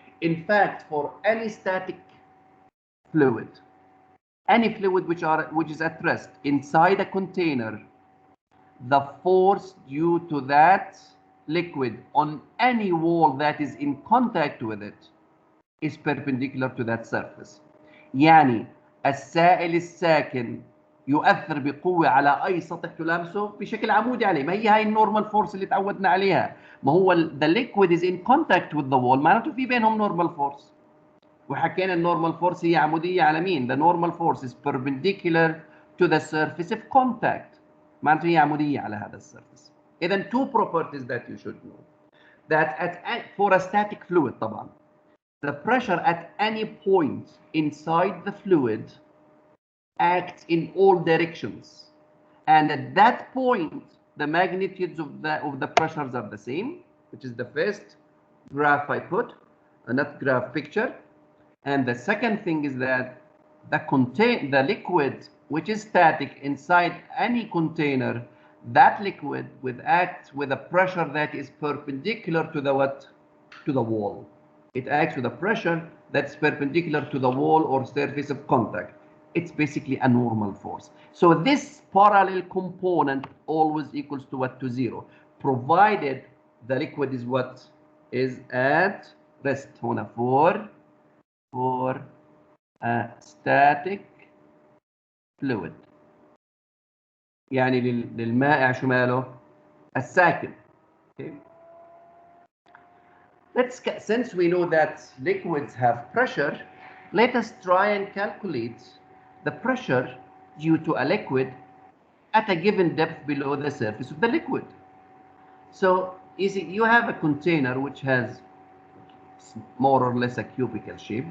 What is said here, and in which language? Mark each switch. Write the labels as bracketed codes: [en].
[en] In fact, for any static fluid, any fluid which is at rest inside a container, the force due to that liquid on any wall that is in contact with it is perpendicular to that surface. [ar] يعني السائل الساكن يؤثر بقوة على أي سطح تلامسه بشكل عمودي عليه. ما هي هاي النورمال فورس اللي تعودنا عليها. ما هو [en] the liquid is in contact with the wall [ar] معناته في بينهم [en] normal force. [ar] وحكينا النورمال فورس هي عمودية على مين؟ [en] The normal force is perpendicular to the surface of contact. [ar] معناته هي عمودية على هذا السيرفيس. إذا [en] two properties that you should know. That for a static fluid [ar] طبعا. [en] The pressure at any point inside the fluid acts in all directions. And at that point, the magnitudes of the pressures are the same, which is the first graph I put, not graph picture. And the second thing is that the liquid which is static inside any container, that liquid would act with a pressure that is perpendicular to the what? To the wall. It acts with a pressure that's perpendicular to the wall or surface of contact. It's basically a normal force. So this parallel component always equals to what? To zero, provided the liquid is what? Is at rest. [ar] هنا [en] for a static fluid. [ar] يعني للمائع شو ماله؟ الساكن. [en] Okay. Since we know that liquids have pressure, let us try and calculate the pressure due to a liquid at a given depth below the surface of the liquid. So you see, you have a container which has more or less a cubical shape.